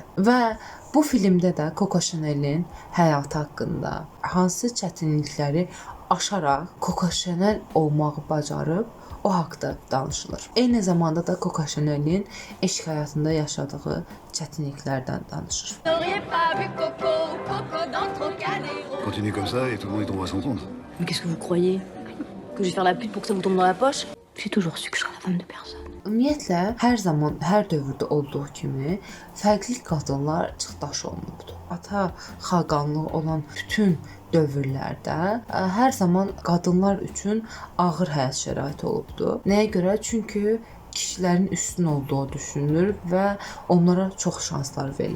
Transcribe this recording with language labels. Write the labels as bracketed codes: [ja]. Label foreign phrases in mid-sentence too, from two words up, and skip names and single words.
[az] Və bu filmdə də Coco Chanel'in həyatı haqqında hansı çətinlikləri aşaraq Coco Chanel olmağı bacarıb, o haqqda danışılır. Eyni zamanda da Coco Chanel'in eşq həyatında yaşadığı çətinliklərdən danışır. [fr] Continue comme ça et tout le monde tombera sans compte. Mais qu'est-ce que vous croyez? Que je vais faire la pute pour que ça vous tombe dans la poche? J'ai toujours su que je serais la femme de personne. [az] Ümumiyyətlə, hər zaman, hər dövrdə olduğu kimi fərqli qadınlar çıxdaş olunubdur. Ata xaqanlığı olan bütün dövrlərdə hər zaman qadınlar üçün ağır həyat şəraiti olubdur. Nəyə görə? Çünki kişilərin üstün olduğu düşünülür və onlara çox şanslar verilib.